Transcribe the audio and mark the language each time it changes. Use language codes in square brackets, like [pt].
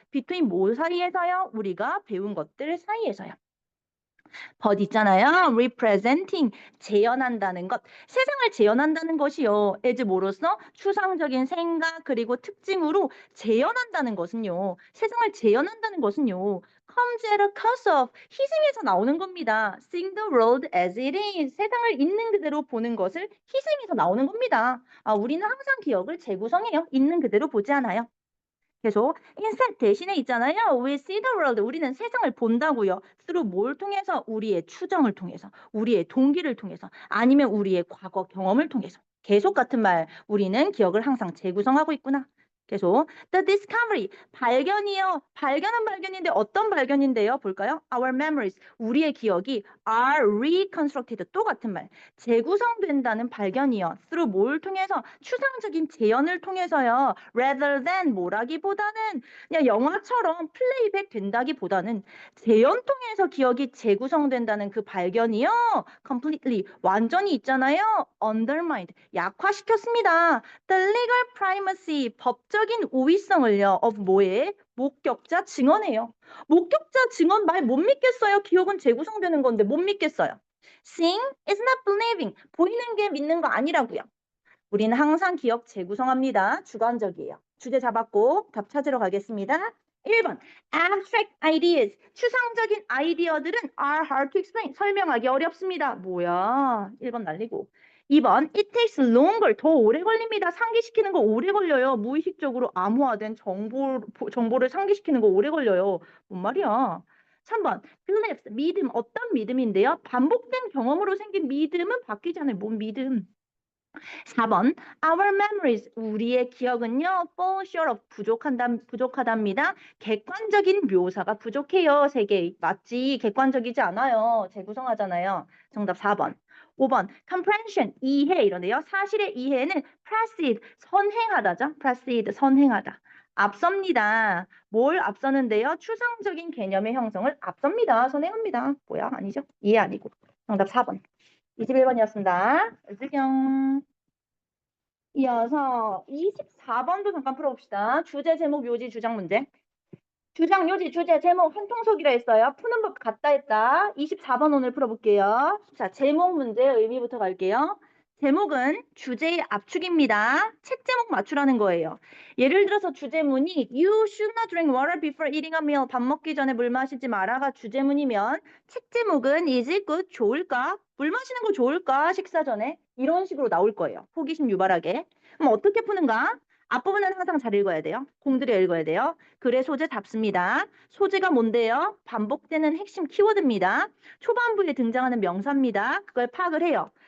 [ko] between 뭐 사이에서요? 우리가 배운 것들 사이에서요. but 있잖아요. representing, 재현한다는 것. 세상을 재현한다는 것이요. as 뭐로써 추상적인 생각 그리고 특징으로 재현한다는 것은요. 세상을 재현한다는 것은요. [en] comes at a cost of, [ko] 희생해서 나오는 겁니다. [en] seeing the world as it is, [ko] 세상을 있는 그대로 보는 것을 희생해서 나오는 겁니다. 우리는 항상 기억을 재구성해요. 있는 그대로 보지 않아요. 계속 instead 대신에 있잖아요. [en] We see the world. [ko] 우리는 세상을 본다고요. through 뭘 통해서? 우리의 추정을 통해서, 우리의 동기를 통해서, 아니면 우리의 과거 경험을 통해서. 계속 같은 말. 우리는 기억을 항상 재구성하고 있구나. 계속 the discovery, 발견이요. 발견은 발견인데 어떤 발견인데요? 볼까요? [en] Our memories, [ko] 우리의 기억이 [en] are reconstructed. [ko] 또 같은 말. 재구성된다는 발견이요. through 뭘 통해서? 추상적인 재현을 통해서요. [en] rather than [ko] 뭐라기보다는 그냥 영화처럼 플레이백 된다기보다는 재현 통해서 기억이 재구성된다는 그 발견이요. completely, 완전히 있잖아요. undermined, 약화시켰습니다. [en] The legal primacy, [ko] 법적인 우위성을요. of 뭐에? 목격자 증언이에요. 목격자 증언 말 못 믿겠어요. 기억은 재구성되는 건데 못 믿겠어요. [en] Seeing is not believing. [ko] 보이는 게 믿는 거 아니라고요. 우리는 항상 기억 재구성합니다. 주관적이에요. 주제 잡았고 답 찾으러 가겠습니다. [en] 1번 abstract ideas, [ko] 추상적인 아이디어들은 [en] are hard to explain, [ko] 설명하기 어렵습니다. 뭐야, 1번 날리고. 2번 it takes longer, 더 오래 걸립니다. 상기시키는 거 오래 걸려요. 무의식적으로 암호화된 정보를 상기시키는 거 오래 걸려요. 뭔 말이야. 3번 beliefs, 믿음, 어떤 믿음인데요? 반복된 경험으로 생긴 믿음은 바뀌지 않아요. 뭔 믿음. [en] 4번 our memories, [ko] 우리의 기억은요 [en] fall short of, [ko] 부족하답니다. 객관적인 묘사가 부족해요. 3개 맞지? 객관적이지 않아요. 재구성하잖아요. 정답 4번. 5번 comprehension, 이해 이러네요. 사실의 이해는 proceed, 선행하다죠. proceed, 선행하다. 앞섭니다. 뭘 앞서는데요? 추상적인 개념의 형성을 앞섭니다. 선행합니다. 뭐야? 아니죠? 이해 아니고. 정답 4번. 21번이었습니다. öz경. 이어서 24번도 잠깐 풀어봅시다. 주제, 제목, 요지, 주장 문제. 주장, 요지, 주제, 제목 한 통속이라 했어요. 푸는 법 같다 했다. 24번 오늘 풀어볼게요. 자, 제목 문제 의미부터 갈게요. 제목은 주제의 압축입니다. 책 제목 맞추라는 거예요. 예를 들어서 주제문이 [en] You should not drink water before eating a meal. [ko] 밥 먹기 전에 물 마시지 마라가 주제문이면 책 제목은 [en] Is it good? [ko] 좋을까? 물 마시는 거 좋을까? 식사 전에. 이런 식으로 나올 거예요. 호기심 유발하게. 그럼 어떻게 푸는가? 앞부분은 항상 잘 읽어야 돼요. 공들여 읽어야 돼요. 글의 소재 답습니다. 소재가 뭔데요? 반복되는 핵심 키워드입니다. 초반부에 등장하는 명사입니다. 그걸 파악을 해요.